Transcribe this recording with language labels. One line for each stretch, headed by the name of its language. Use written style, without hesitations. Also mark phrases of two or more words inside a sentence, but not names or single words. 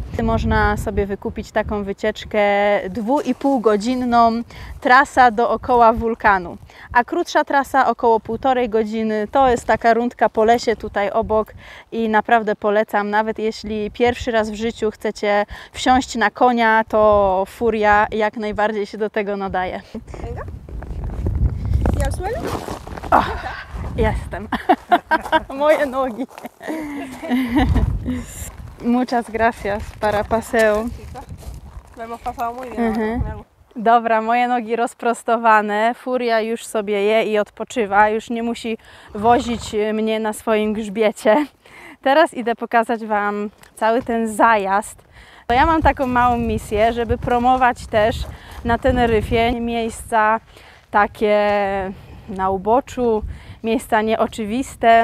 Polish: Można sobie wykupić taką wycieczkę 2,5-godzinną, trasa dookoła wulkanu. A krótsza trasa około 1,5 godziny, to jest taka rundka po lesie tutaj obok i naprawdę polecam, nawet jeśli pierwszy raz w życiu chcecie wsiąść na konia, to Furia jak najbardziej się do tego nadaje.
Spanish: ¿Y al suelo?
Polish: O, jestem. Moje nogi.
Spanish: Muchas gracias para paseo. Lo hemos pasado muy bien.
Polish: Dobra, moje nogi rozprostowane, Furia już sobie je i odpoczywa, już nie musi wozić mnie na swoim grzbiecie. Teraz idę pokazać Wam cały ten zajazd. Bo ja mam taką małą misję, żeby promować też na Teneryfie miejsca takie na uboczu, miejsca nieoczywiste.